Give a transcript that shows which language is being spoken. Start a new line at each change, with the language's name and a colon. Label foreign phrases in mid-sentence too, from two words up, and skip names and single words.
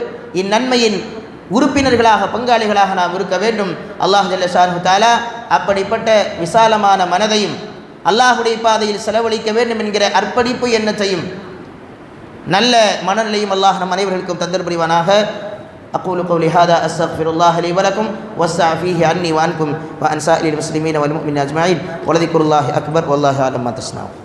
Tamil: இந்நன்மையின் உறுப்பினர்களாக பங்காளிகளாக நாம் இருக்க வேண்டும்.
Arabic: الله جل شأنه تعالى
Tamil: அப்படிப்பட்ட விசாலமான மனதையும் அல்லாஹுடைய பாதையில் செலவழிக்க வேண்டும் என்கிற அர்ப்பணிப்பு எண்ணத்தையும் நல்ல மனநிலையும் அல்லாஹ் நம் அனைவர்களுக்கும் தந்தர் புரிவானாக.
Arabic: أقول قولي هذا أستغفر الله لي ولكم واسع فيه عني وعنكم وعن سائر المسلمين والمؤمنين أجمعين ولذكر الله أكبر والله أعلم ما تصنعون.